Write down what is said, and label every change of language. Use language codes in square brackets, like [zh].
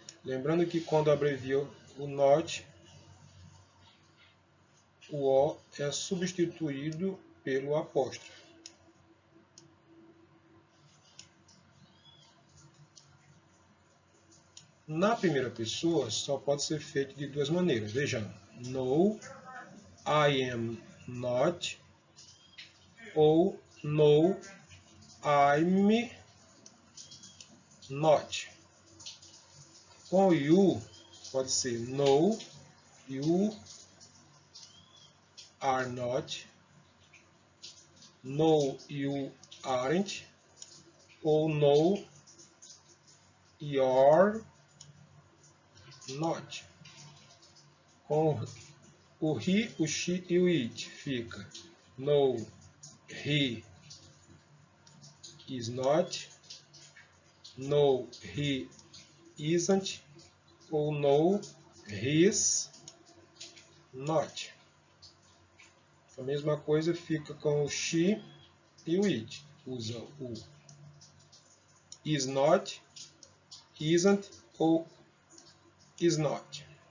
[pt] Lembrando que quando abrevia o not, o O é substituído pelo apóstrofo. Na primeira pessoa, só pode ser feito de duas maneiras. Vejam, [en] no, I am not, [pt] ou [en] no, I'm not. [pt] Com o [en] you, [pt] pode ser [en] no, you are not, no, you aren't, [pt] ou [en] no, you're not. [pt] Com o [en] he, o she e o it [pt] fica [en] no, he is not, no, he isn't, [pt] ou [en] no, he's not. [pt] A mesma coisa fica com o she e o it. Usa o [en] is not, isn't [pt] ou [en] is not.